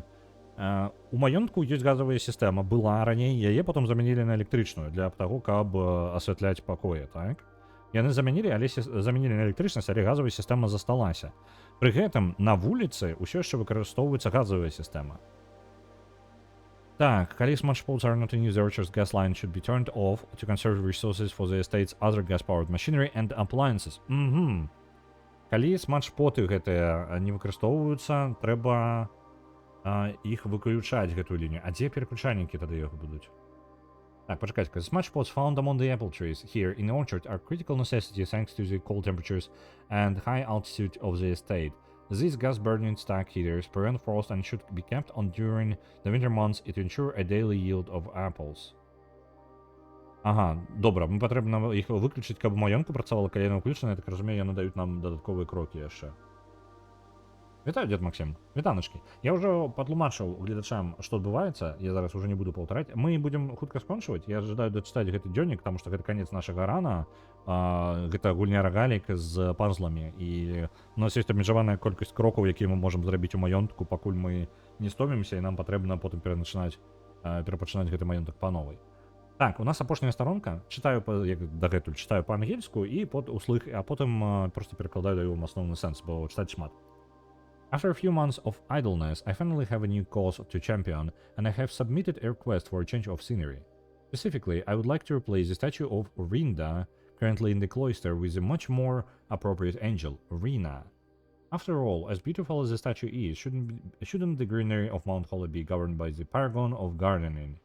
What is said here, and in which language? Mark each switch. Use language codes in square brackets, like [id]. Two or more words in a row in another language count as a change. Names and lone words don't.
[be] У маёнтку ёсць газавая сістэма, была раней, яе потом замянілі на электрычную для таго, каб асвятляць пакоі, так? Яны замянілі на электрычнасць, але газавая сістэма засталася. Пры гэтым на вуліцы ўсё яшчэ выкарыстоўваецца газавая сістэма. Так, калі [en] smudge pots are not in use, the orchard's gas line should be turned off to conserve resources for the estate's other gas-powered machinery and appliances. [be] Калі smudge поты гэтыя не выкарыстоўваюцца, трэба іх выключаць, гэтую лінію. А дзе пераключальнікі тады яго будуць? Так, пачакайце. [en] The smudge pots found among the apple trees here in the orchard are critical necessity thanks to the cold temperatures and high altitude of the estate. These gas-burning stack heaters prevent frost and should be kept on during the winter months to ensure a daily yield of apples. [be] Ага, добра, мы патрэбна іх выключыць, каб у маёнтку працавала, калі яна ўключана, я так разумею, яны даюць нам дадатковыя крокі яшчэ. Вітаю, дед Максим. Вітаначкі. Я ўжо патлумачыў гледачам, што адбываецца, я зараз уже не буду паўтараць. Мы будзем хутка скончваць. Я жадаю дачытаць гэты дзённік, таму што гэта канец нашага рана. Гэта гульня рагалік з пазламі. І у нас ёсць абмежаваная колькасць крокаў, якія мы можам зрабіць у маёнтку, пакуль мы не стомімся, і нам патрэбна потым перапачынаць гэты маёнтак па новай. Так, у нас апошняя старонка. Чытаю, як дагэтуль, чытаю па-ангельску і услых, а потым проста перакладаю даю асноўны сэнс, бо чытаць шмат. [en] After a few months of idleness, I finally have a new cause to champion, and I have submitted a request for a change of scenery. Specifically, I would like to replace the statue of Rinda, currently in the cloister, with a much more appropriate angel, Rina. After all, as beautiful as the statue is, shouldn't the greenery of Mount Holly be governed by the paragon of gardening?